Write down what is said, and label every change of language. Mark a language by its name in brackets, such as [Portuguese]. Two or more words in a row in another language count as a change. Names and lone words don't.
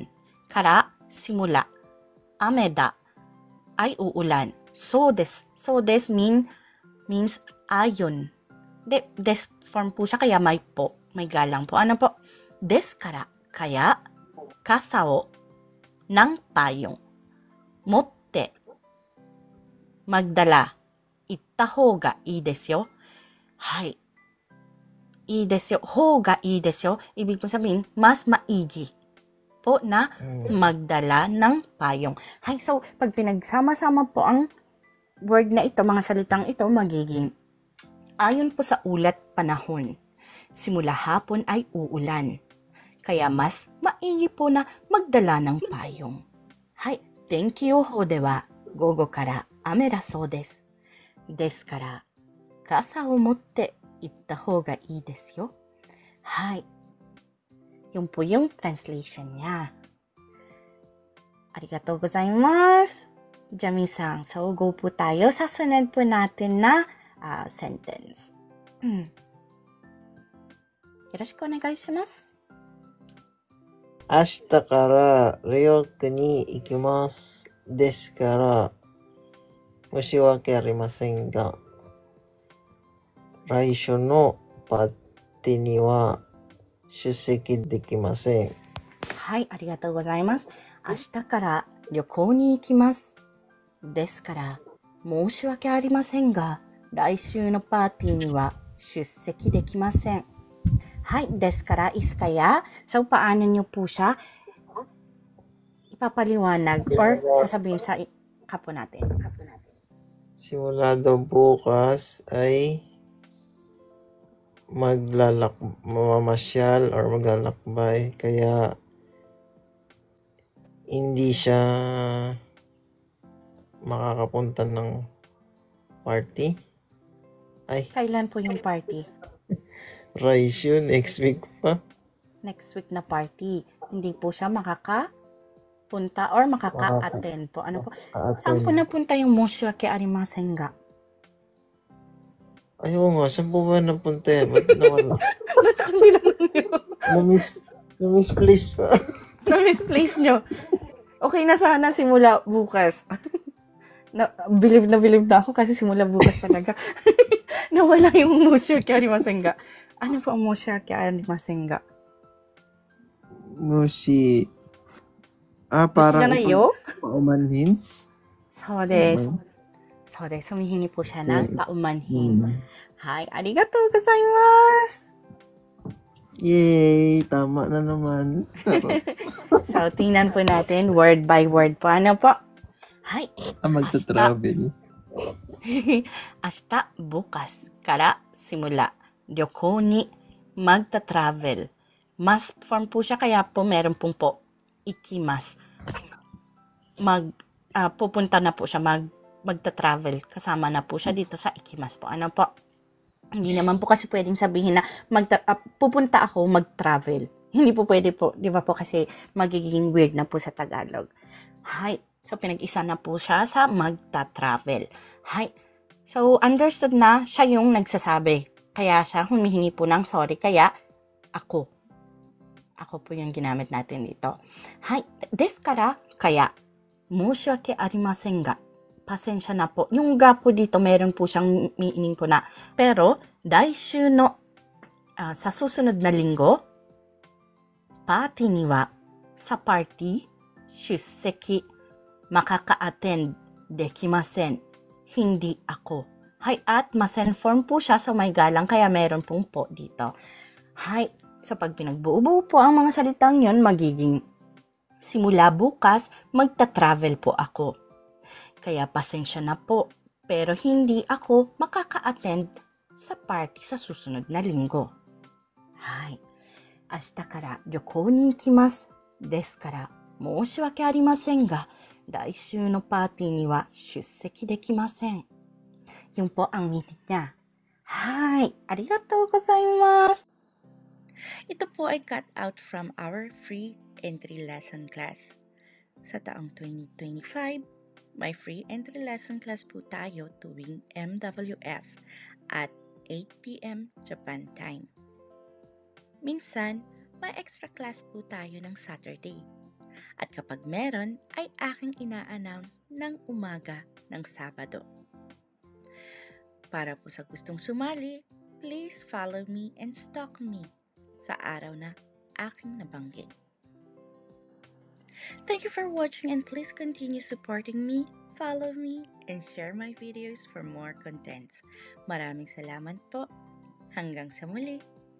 [Filipino] Kara, simula. Ameda, ay uulan. [Japanese] そうです。そうです means ayon. [Filipino] Des form po siya, kaya may po. May galang po. Ano po? [Japanese] ですから, [Filipino] kaya, kasao, ng payong. Motte, magdala. [Japanese] 行ったほうがいいですよ. はい。いいですよ. ほうがいいですよ. [Filipino] Ibig po sabihin, mas maigi po na magdala ng payong. Hai. So, pag pinagsama-sama po ang word na ito, mga salitang ito, magiging ayon po sa ulat panahon. Simula hapon ay uulan. Kaya mas maigi po na magdala ng payong. [Japanese] はい、天気予報では午後から雨だそうです. ですから、傘を持って行ったほうがいいですよ. はい. [Filipino] Yung po yung translation niya. [Japanese] ありがとうございます. [Filipino] Jami-san, so go po tayo sa sunod po natin na sentence. [Japanese] よろしくお願いします. 明日からニューヨークに行きます。ですから、申し訳ありませんが、来週のパーティーには出席できません。はい、ありがとうございます。明日から旅行に行きます。ですから、申し訳ありませんが、来週のパーティーには出席できません。はい、ですから is kaya. [Filipino] So, paano nyo po siya ipapaliwanag or sasabihin sa kapo natin? Simula daw bukas ay mamamasyal or maglalakbay. Kaya hindi siya makakapunta ng party. Ay, Kailan po yung party? Raisyu, [English] next week [Filipino] pa. [English] Next week [Filipino] na party. Hindi po siya makakapunta or makaka-attend po. Ano po? Saan po napunta yung [Japanese] 申し訳ありませんが? [Filipino] Ayaw nga, saan po ba napunta yan? Ba't nawala? Ba't hindi naman yun? Na-misplace pa. Na-misplace nyo. Okay na sana simula bukas. Believe na ako kasi simula bukas talaga. Nawala yung [Japanese] 申し訳ありませんが. [Filipino] Ano po ang [Japanese] 申し訳ありませんが? [Filipino] Parang paumanhin? [Japanese] そうです. [Filipino] Humihingi po siya ng paumanhin. [Japanese] はい、ありがとうございます. [Filipino] Yay! Tama na naman. So, tingnan po natin [English] word by word [Filipino] po. Ano po? Hi. Magta-travel. [Japanese] 明日、bukasからsimula. 旅行に magta-travel. [Filipino] Mas form po siya kaya po meron pong po. Ikimas. Pupunta na po siya. Magta-travel. Kasama na po siya dito sa ikimas po. Ano po? Hindi naman po kasi pwedeng sabihin na pupunta ako mag-travel. Hindi po pwede po. Di ba po kasi magiging weird na po sa Tagalog. Hi. So, pinag-isa na po siya sa magta-travel. Hi. So, understood na siya yung nagsasabi. Kaya siya humihingi po ng sorry. Kaya, ako. Ako po yung ginamit natin dito. Hi. [Japanese] ですから, kaya, 申し訳ありませんが. [Filipino] Pasensya na po. Yung ga po dito, meron po siyang meaning po na. Pero, [Japanese] 来週の, [Filipino] sa susunod na linggo, [Japanese] パーティーには, [Filipino] sa party, shusseki, makaka-attend, dekimasen, hindi ako. Hi, at masen form po siya, so may galang, kaya meron pong po dito. Hi, so pag pinagbuo-buo po ang mga salitang yon, magiging, simula bukas, magta-travel po ako. Kaya pasensya na po, pero hindi ako makaka-attend sa party sa susunod na linggo. [Japanese] はい. 明日から旅行に行きます。ですから、申し訳ありませんが、来週のパーティーには出席できません。 [Filipino] Yun po ang meaning niya. [Japanese] はい. ありがとうございます. [Filipino] Ito po ay [English] cut out from our free entry lesson class. [Filipino] Sa taong 2025, may [English] free entry lesson class [Filipino] po tayo tuwing MWF at [English] 8 p.m. Japan time. [Filipino] Minsan, may extra class po tayo ng Saturday. At kapag meron, ay aking ina-announce ng umaga ng Sabado. Para po sa gustong sumali, [English] please follow me and stalk me [Filipino] sa araw na aking nabanggit. [English] Thank you for watching and please continue supporting me, follow me, and share my videos for more contents. [Filipino] Maraming salamat po. Hanggang sa muli.